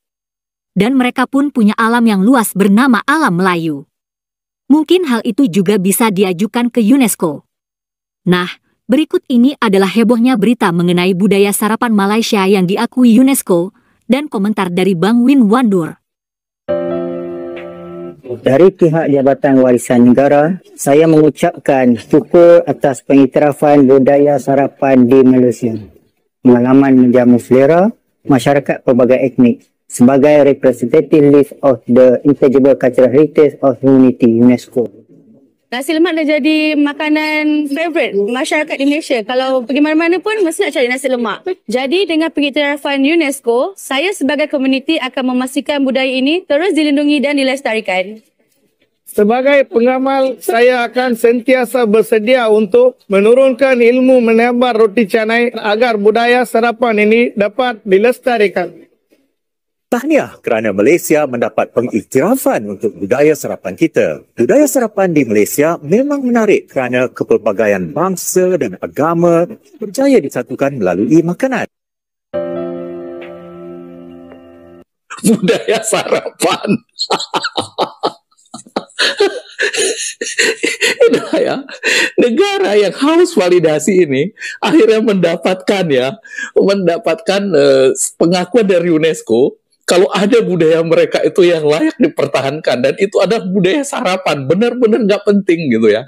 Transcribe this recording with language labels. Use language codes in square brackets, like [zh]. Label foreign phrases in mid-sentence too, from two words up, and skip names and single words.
[id] Dan mereka pun punya alam yang luas bernama alam Melayu. Mungkin hal itu juga bisa diajukan ke UNESCO. Nah, berikut ini adalah hebohnya berita mengenai budaya sarapan Malaysia yang diakui UNESCO dan komentar dari Bang Win Wandur. [ms] Dari pihak Jabatan Warisan Negara, saya mengucapkan syukur atas pengiktirafan budaya sarapan di Malaysia. Pengalaman menjamu selera masyarakat pelbagai etnik sebagai [en] representative list of the Intangible Cultural Heritage of Humanity [ms] UNESCO. Nasi lemak dah jadi makanan favourite masyarakat Indonesia. Kalau pergi mana-mana pun mesti nak cari nasi lemak. Jadi dengan pengiktirafan UNESCO, saya sebagai komuniti akan memastikan budaya ini terus dilindungi dan dilestarikan. Sebagai pengamal, saya akan sentiasa bersedia untuk menurunkan ilmu menebar roti canai agar budaya sarapan ini dapat dilestarikan. Tahniah kerana Malaysia mendapat pengiktirafan untuk budaya sarapan kita. Budaya sarapan di Malaysia memang menarik kerana kepelbagaian bangsa dan agama berjaya disatukan melalui makanan. Budaya sarapan. [id] Itulah ya, negara yang haus validasi ini akhirnya mendapatkan pengakuan dari UNESCO kalau ada budaya mereka itu yang layak dipertahankan, dan itu ada budaya sarapan, benar-benar nggak penting gitu ya.